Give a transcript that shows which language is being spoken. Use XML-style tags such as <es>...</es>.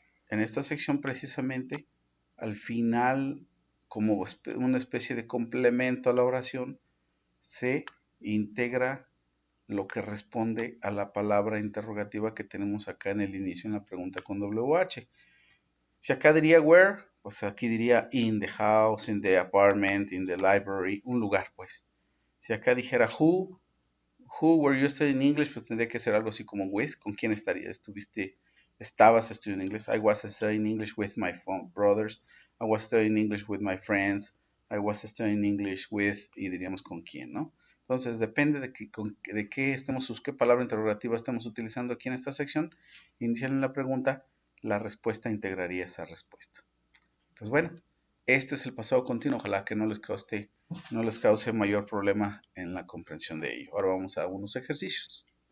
<es>En esta sección precisamente, al final, como una especie de complemento a la oración, se integra lo que responde a la palabra interrogativa que tenemos acá en el inicio en la pregunta con WH. Si acá diría</es> <en>where,</en> <es>pues aquí diría</es> <en>in the house, in the apartment, in the library,</en> <es>un lugar pues. Si acá dijera</es> <en>who were you studying English,</en> <es>pues tendría que ser algo así como</es> <en>with,</en> <es>¿con quién estarías? Estabas estudiando inglés.</es> <en>I was studying English with my brothers. I was studying English with my friends. I was studying English with,</en> <es>y diríamos con quién, ¿no? Entonces, depende de qué palabra interrogativa estamos utilizando aquí en esta sección inicial en la pregunta, la respuesta integraría esa respuesta. Pues bueno, este es el pasado continuo. Ojalá que no les cause mayor problema en la comprensión de ello. Ahora vamos a algunos ejercicios.</es>